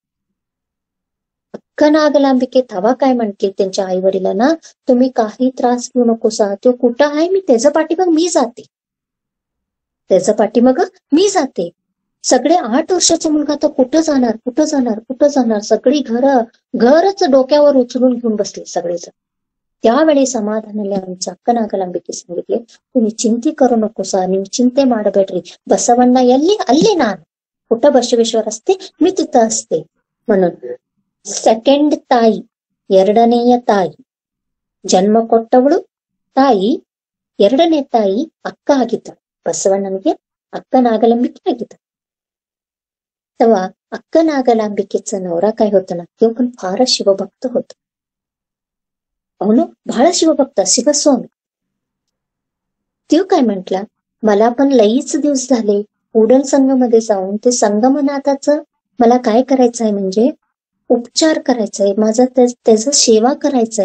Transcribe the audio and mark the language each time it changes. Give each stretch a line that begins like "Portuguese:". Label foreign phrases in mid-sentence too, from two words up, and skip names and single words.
Marathi: अक्कनागलांबिके तेव्हा काय म्हटले त्यांच्या आई वडिलांना, तुम्ही काही त्रास घेऊ नकोसा, तो कुठं आहे, मी त्याच्या पाठीमाग मी जाते. सगळे 8 वर्षाचा मुलगा तर कुठं जाणार कुठं जाणार कुठं जाणार, सगळी घरच डोक्यावर उचलून घेऊन बसले सगळेजण. त्यावेळी समाधानाने आमच्या अಕ್ಕನಾಗಲಾಂಬಿಕೆ सांगितले, तुम्ही चिंತೆ करू नकोसा,
Kannada: ನೀವು ಚಿಂತೆ ಮಾಡಬೇಡ್ರಿ, ಬಸವಣ್ಣ ಎಲ್ಲಿ ಅಲ್ಲಿ ನಾನು,
Marathi: कुठं बसवेश्वर असते मी तिथं असते.
Kannada: म्हणून ಸೆಕೆಂಡ್ ತಾಯಿ, ಎರಡನೆಯ ತಾಯಿ, ಜನ್ಮ ಕೊಟ್ಟವಳು ತಾಯಿ, ಎರಡನೇ ತಾಯಿ ಅಕ್ಕ ಆಗಿದ್ದಾಳೆ. ಬಸವಣ್ಣನಿಗೆ ಅಕ್ಕನಾಗಲಾಂಬಿಕೆ ಆಗಿದ್ದಾಳೆ.
Marathi: तेव्हा अक्कनागलांबिकेचा नवरा काय होता ना, तो पण फारच शिवभक्त होता. अहो बहळ शिवभक्त शिवस्वामी. तो काय म्हंटला, मला पण लईच दिवस झाले उडण संघामध्ये जाऊन ते संगमनाथाचं मला काय करायचंय, म्हणजे उपचार करायचाय, माझा त्याचं सेवा करायचंय.